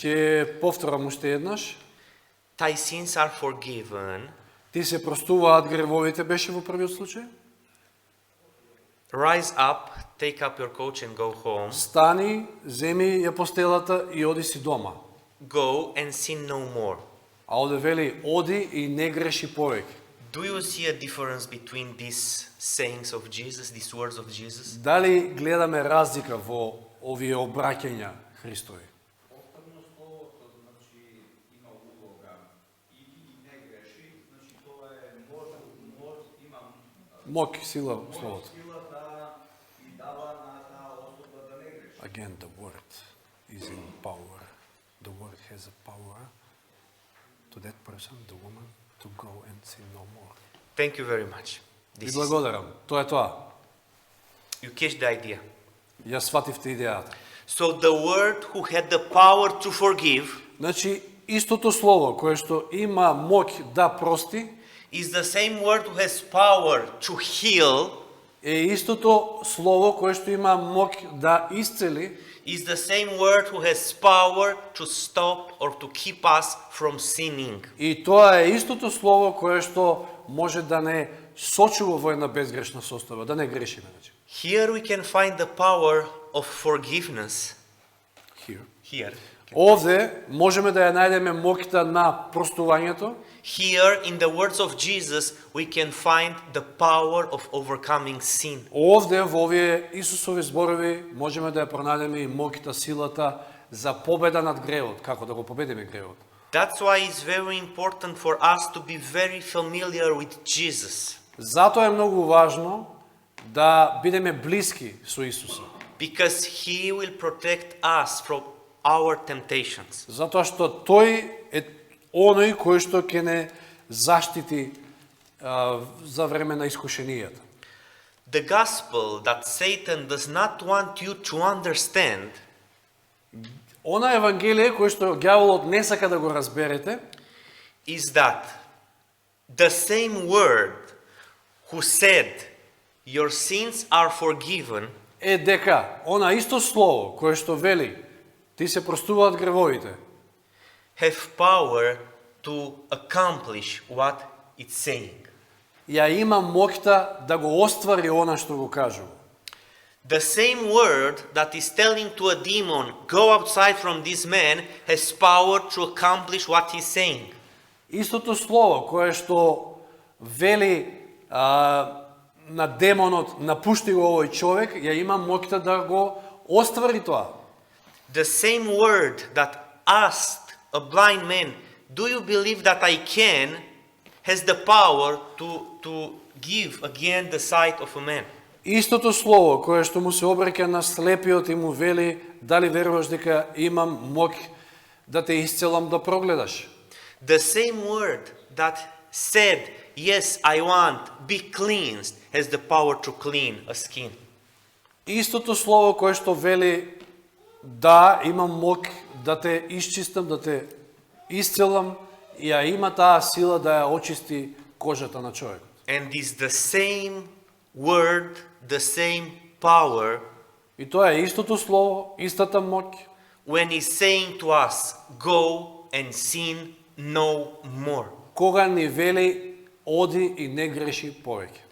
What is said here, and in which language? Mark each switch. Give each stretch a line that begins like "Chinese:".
Macedonian: Ќе повторам уште еднаш.
English: Thy sins are forgiven.
Macedonian: Ти се простуваат гревовите, беше во првиот случај.
English: Rise up, take up your coach and go home.
Macedonian: Стани, земи ја постелата и оди си дома.
English: Go and sin no more.
Macedonian: А овде вели оди и не греши повеќе.
English: Do you see a difference between these sayings of Jesus, these words of Jesus?
Macedonian: Дали гледаме разлика во овие обраќања Христови? Повторно словото, значи, има улога. Иди и не греши, значи тоа е има Мок, сила словото. сила да и дава на таа особа да не греши.
English: Again, the word is in power. The word has a power to that person, the woman, to go and sin no more. Thank you very much.
Macedonian: Ви
English: This is,
Macedonian: благодарам. Тоа е тоа.
English: you catch the idea.
Macedonian: Ја свативте идејата.
English: So the word who had the power to forgive
Macedonian: Значи, истото слово кое што има моќ да прости,
English: is the same word who has power to heal,
Macedonian: е истото слово кое што има моќ да исцели,
English: is the same word who has power to stop or to keep us from sinning.
Macedonian: и тоа е истото слово кое што може да не сочува во една безгрешна состојба, да не грешиме. Значи.
English: Here we can find the power of forgiveness. Here. Here.
Macedonian: Овде можеме да ја најдеме моќта на простувањето.
English: Here, in the words of Jesus, we can find the power of overcoming sin.
Macedonian: Овде во овие Исусови зборови можеме да ја пронајдеме и моќта, силата за победа над гревот, како да го победиме гревот.
English: That's why it's very important for us to be very familiar with Jesus.
Macedonian: Затоа е многу важно да бидеме блиски со Исуса.
English: Because he will protect us from our temptations.
Macedonian: Затоа што тој е оној кој што ќе не заштити за време на искушенијата.
English: The gospel that Satan does not want you to understand
Macedonian: Она евангелие кој што ѓаволот не сака да го разберете,
English: is that the same word who said, "Your sins are forgiven,"
Macedonian: е дека она исто слово кое што вели ти се простуваат гревовите,
English: have power to accomplish what it's saying.
Macedonian: ја има моќта да го оствари она што го кажува.
English: The same word that is telling to a demon, "Go outside from this man," has power to accomplish what he's saying.
Macedonian: Истото слово кое што вели на демонот напушти го овој човек, ја има моќта да го оствари тоа.
English: The same word that asked a blind man, "Do you believe that I can?" has the power to give again the sight of a man.
Macedonian: Истото слово кое што му се обраќа на слепиот и му вели дали веруваш дека имам моќ да те исцелам да прогледаш.
English: The same word that said, "Yes, I want, be cleansed," has the power to clean a skin.
Macedonian: Истото слово кое што вели да имам моќ да те исчистам, да те исцелам, ја има таа сила да ја очисти кожата на човекот.
English: And is the same word, the same power
Macedonian: И тоа е истото слово, истата моќ,
English: when He's saying to us, go and sin no more.
Macedonian: Кога ни вели оди и не греши повеќе.